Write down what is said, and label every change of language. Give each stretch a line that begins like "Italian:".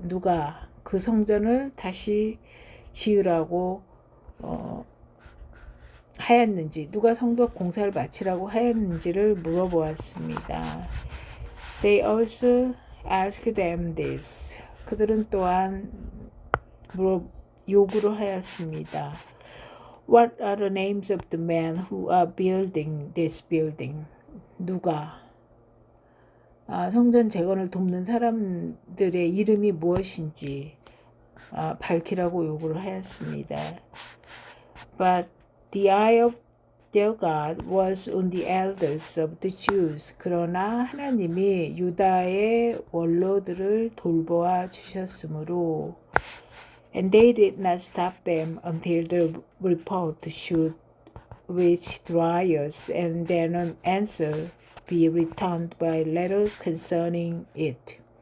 Korean: 누가 그 성전을 다시 지으라고 하였는지, 누가 성벽 공사를 마치라고 하였는지를 물어보았습니다.
English: They also asked them this.
Korean: 그들은 또한 요구를 하였습니다.
English: What are the names of the men who are building this building?
Korean: 누가 성전 재건을 돕는 사람들의 이름이 무엇인지 밝히라고 요구를 하였습니다.
English: But the eye of their God was on the elders of the Jews.
Korean: 그러나 하나님이 유다의 원로들을 돌보아 주셨으므로
English: And they did not stop them until the report should reach Darius, and then an answer be returned by letter concerning it.